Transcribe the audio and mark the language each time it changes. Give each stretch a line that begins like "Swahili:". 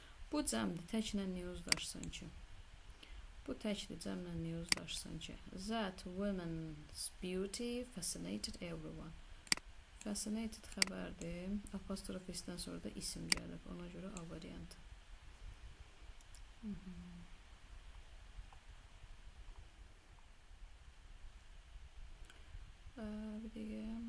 Azerbaijani: Bu cəmdir, təklə niyə uzlaşsın ki? Bu təkdir, cəmlə niyə uzlaşsın ki?
English: That woman's beauty fascinated everyone.
Azerbaijani: Fascinated xəbərdir. Apostrof s-dən sonra da isim gəlib. Ona görə A variantı. Bir dəqiqə.